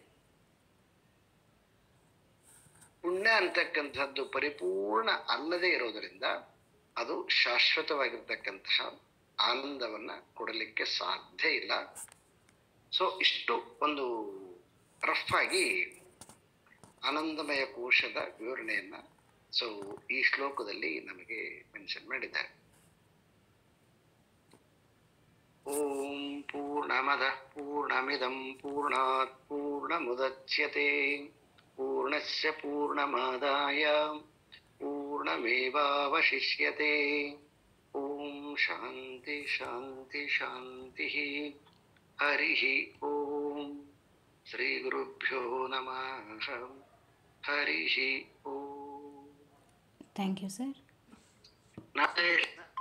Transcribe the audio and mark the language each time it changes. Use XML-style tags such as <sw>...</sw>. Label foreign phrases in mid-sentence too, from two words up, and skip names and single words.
<kn>ಪುಣ್ಯ ಅಂತಕ್ಕಂಥದ್ದು ಪರಿಪೂರ್ಣ ಅಲ್ಲದೆ ಇರೋದರಿಂದ ಅದು ಶಾಶ್ವತವಾಗಿರ್ತಕ್ಕಂತಹ ಆನಂದವನ್ನ ಕೊಡಲಿಕ್ಕೆ ಸಾಧ್ಯ ಇಲ್ಲ. ಸೊ ಇಷ್ಟು ಒಂದು ರಫ್ ಆಗಿ ಆನಂದಮಯ ಕೋಶದ ವಿವರಣೆಯನ್ನ ಈ ಶ್ಲೋಕದಲ್ಲಿ ನಮಗೆ ಮೆನ್ಷನ್ ಮಾಡಿದ್ದಾರೆ.</kn> <sa>ಓಂ ಪೂರ್ಣಮದಃ ಪೂರ್ಣಮಿದಂ ಪೂರ್ಣಾತ್ ಪೂರ್ಣಮುದಚ್ಯತೆ ಪೂರ್ಣಸ್ಯ ಪೂರ್ಣಮಾದಾಯ ಪೂರ್ಣಮೇವಾವಶಿಷ್ಯತೆ. ಓಂ ಶಾಂತಿ ಶಾಂತಿ ಶಾಂತಿ. ಹರಿಃ ಓಂ. ಶ್ರೀ ಗುರುಭ್ಯೋ ನಮಃ. ಹರಿಃ ಓಂ.</sa> <en>thank you sir.</en>